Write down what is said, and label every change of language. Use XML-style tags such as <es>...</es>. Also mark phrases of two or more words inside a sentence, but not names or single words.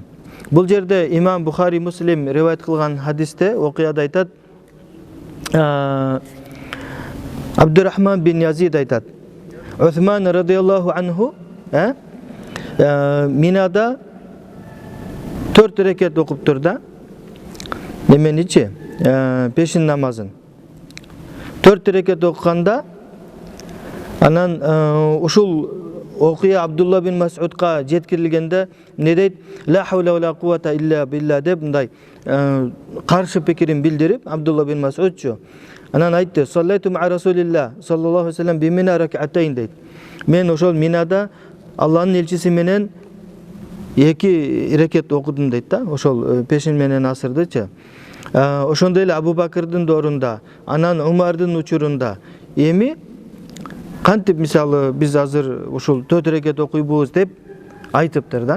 <ky>Бул жерде имам Бухари, Муслим риваят кылган хадисте окуяда айтат, Абдурахман бин Язид айтат, Усман</ky> <ar>رضي الله عنه</ar> <ky>Минада 4 рекет окуптур да. Неменичи? Пешин намазын 4 рекет окуганда, анан ушул окуя Абдулла бин Мас'удка жеткирилгенде не дейт?</ky> <ar>لا حول ولا قوة إلا بالله</ar> <ky>деп мындай каршы пикирин билдирип, Абдулла бин Мас'удчу анан айтты:</ky> <ar>"صليت مع رسول الله صلى الله عليه وسلم بمنى ركعتين"</ar> <ky>дейт. Мен ошол Минада Алланын элчиси менен 2 рекет окудум дейт да. Ошол пешин менен асырдычы. Ошондой эле Абу Бакырдын доорунда, анан Умардын учурунда эми кантип, мисалы, биз азыр ушул 4 рекет окуйбуз деп айтыптыр да.</ky>